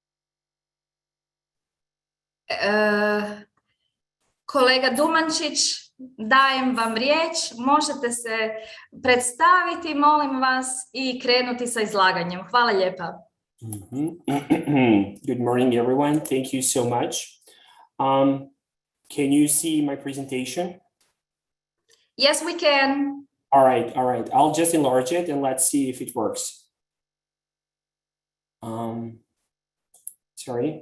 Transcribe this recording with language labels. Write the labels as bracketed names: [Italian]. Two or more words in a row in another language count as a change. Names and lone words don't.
[Croatian] Kolega Dumančić, dajem vam riječ, možete se predstaviti, molim vas, i krenuti sa izlaganjem. Hvala lijepa. [English] Good morning, everyone. Thank you so much. Can you see my presentation? Yes, we can. All right. I'll just enlarge it and let's see if it works. Sorry.